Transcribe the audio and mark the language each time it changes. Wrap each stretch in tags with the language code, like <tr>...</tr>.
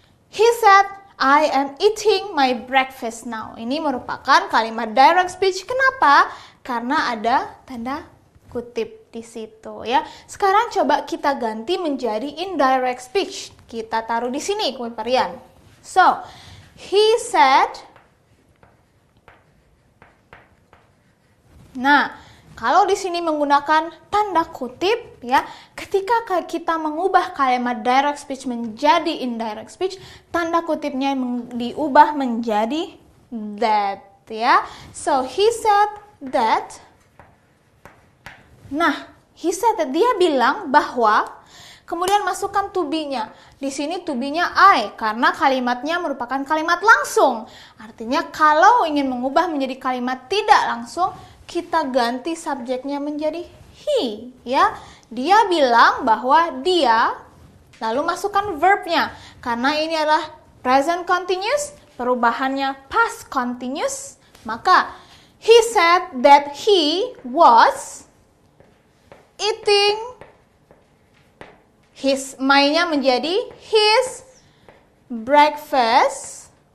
<en>He said, I am eating my breakfast now.</en> <id>Ini merupakan kalimat direct speech. Kenapa? Karena ada tanda kutip di situ ya. Sekarang coba kita ganti menjadi indirect speech. Kita taruh di sini, Kuiperian.</id> <en>So, he said.</en> <id>Nah, kalau di sini menggunakan tanda kutip ya, ketika kita mengubah kalimat direct speech menjadi indirect speech, tanda kutipnya diubah menjadi that ya.</id> <en>So he said that. Nah, he said that,</en> <id>dia bilang bahwa, kemudian masukkan</id> <en>to be-nya.</en> <id>Di sini to be-nya I karena kalimatnya merupakan kalimat langsung. Artinya kalau ingin mengubah menjadi kalimat tidak langsung, kita ganti subjeknya menjadi he ya. Dia bilang bahwa dia, lalu masukkan verbnya. Karena ini adalah present continuous, perubahannya past continuous, maka</id> <en>he said that he was eating</en> <id>my-nya menjadi his breakfast.</id>